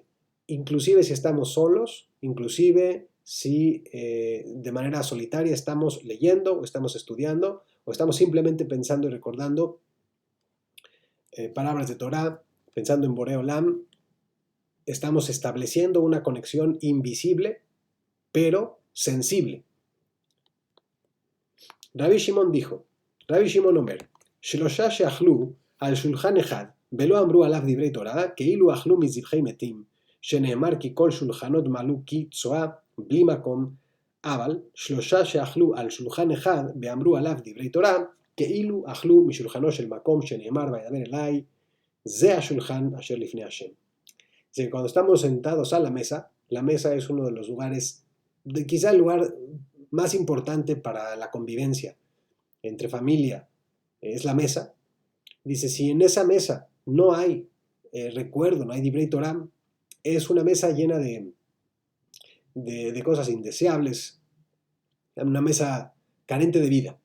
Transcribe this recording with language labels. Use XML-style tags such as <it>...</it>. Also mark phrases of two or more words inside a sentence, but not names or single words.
<es>Inclusive si estamos solos, inclusive si de manera solitaria estamos leyendo o estamos estudiando o estamos simplemente pensando y recordando palabras de Torah, pensando en Boré Olam, estamos estableciendo una conexión invisible, pero sensible.</es> <he>רבי שמעון אומר, שלושה שאכלו על שולחן אחד, ולא אמרו עליו דברי תורה, כאילו אכלו מזבחי מתים, שנאמר כי כל שולחנות מלאו כי צואה, בלי מקום, אבל שלושה שאכלו על שולחן אחד ואמרו עליו דברי תורה, כאילו אכלו משולחנו של מקום שנאמר וידבר אליי, זה השולחן אשר לפני השם.</he> <es>Cuando estamos sentados a la mesa es uno de los lugares, quizá el lugar más importante para la convivencia entre familia, es la mesa. Dice, si en esa mesa no hay recuerdo, no hay</es> <he>דברי תורה,</he> <es>es una mesa llena de cosas indeseables, una mesa carente de vida.</es>